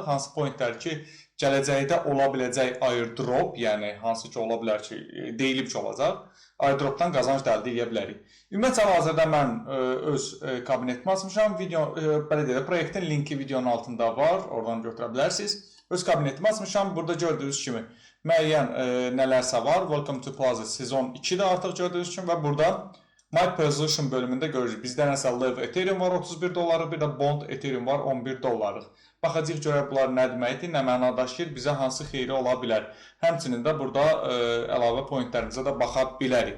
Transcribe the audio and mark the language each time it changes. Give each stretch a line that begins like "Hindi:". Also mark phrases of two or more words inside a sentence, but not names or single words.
Azerbaijani: Hansı pointlər ki, gələcəkdə ola biləcək airdrop, yəni hansı ki ola bilər ki, deyilib ki olacaq, airdropdan qazanc da əldə edə bilərik. Ümumiyyətlə hal-hazırda mən öz kabinetimi açmışam. Belə deyək, proyektin linki videonun altında var. Oradan götürə bilərsiniz. Öz kabinetimi açmışam. Burada gördüyünüz kimi müəyyən nələrsə var.
English: Welcome to Plaza
Azerbaijani: sezon 2-də artıq gördüyünüz kimi və burada My Position bölümündə görürük. Bizdə nəsə Live Ethereum var 31 dollarlıq, bir də Bond Ethereum var 11 dollarlıq. Baxacağıq görək bunlar nə deməkdir, nə məna daşıyır, bizə hansı xeyri ola bilər. Həmçinin də burada əlavə pointlərimizə də baxa bilərik.